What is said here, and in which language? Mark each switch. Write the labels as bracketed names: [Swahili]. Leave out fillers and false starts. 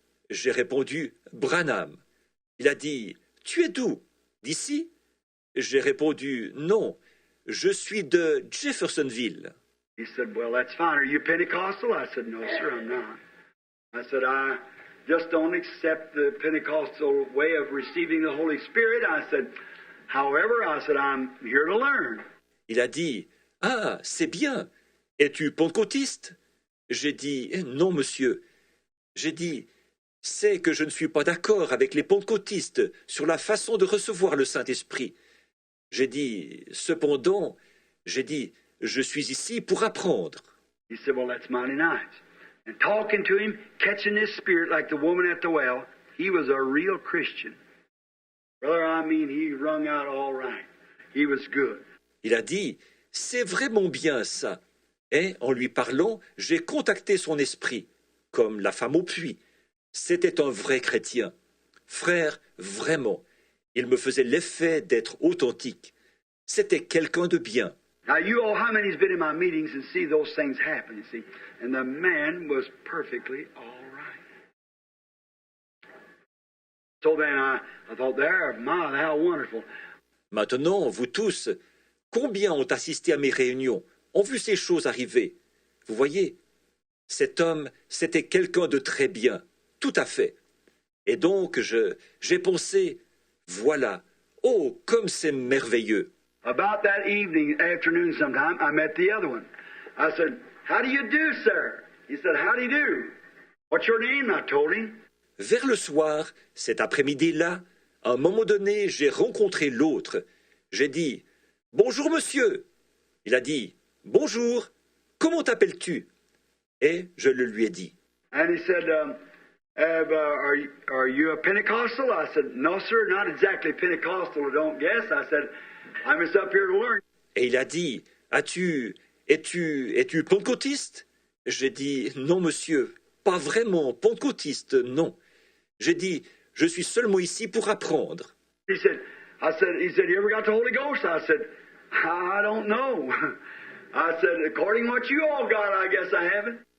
[French] J'ai répondu, Branham. Il a dit, tu es d'où? D'ici? J'ai répondu, non, je suis de Jeffersonville. [English] He said, well, that's fine. Are you Pentecostal? I said, no, sir, I'm not. I said, I just don't accept the Pentecostal way of receiving the Holy Spirit. I said, however, I said, I'm here to learn. [French] Il a dit, ah, c'est bien. Es-tu pentecôtiste? J'ai dit, non, monsieur. J'ai dit, c'est que je ne suis pas d'accord avec les pentecôtistes sur la façon de recevoir le Saint-Esprit. J'ai dit, cependant, je suis ici pour apprendre. [English] He said, well, that's mighty nice. And talking to him, catching his spirit like the woman at the well, he was a real Christian. Brother, I mean, he wrung out all right. He was good. [French] Il a dit, c'est vraiment bien ça. Et en lui parlant, j'ai contacté son esprit, comme la femme au puits. C'était un vrai chrétien. Frère, vraiment, il me faisait l'effet d'être authentique. C'était quelqu'un de bien. [English] Now, you all, how many's been in my meetings and see those things happen, you see? And the man was perfectly all right. So then I thought, there, my, how wonderful. [French] Maintenant, vous tous, combien ont assisté à mes réunions, ont vu ces choses arriver? Vous voyez, cet homme, c'était quelqu'un de très bien, tout à fait. Et donc, j'ai pensé, voilà, oh, comme c'est merveilleux. [English] About that afternoon sometime, I met the other one. I said, how do you do, sir? He said, how do you do? What's your name? I told him. [French] Vers le soir, cet après-midi-là, à un moment donné, j'ai rencontré l'autre. J'ai dit, bonjour monsieur. Il a dit, bonjour, comment t'appelles-tu? Et je le lui ai dit. [English] And he said, are you a Pentecostal? I said, no, sir, not exactly Pentecostal, I don't guess. I said, I'm just up here to learn. [French] Et il a dit, es-tu pentecôtiste? J'ai dit, non monsieur, pas vraiment pentecôtiste, non. J'ai dit, je suis seulement ici pour apprendre. [English] He said, you ever got the Holy Ghost? I said, I don't know. I said, according to what you all got, I guess I haven't.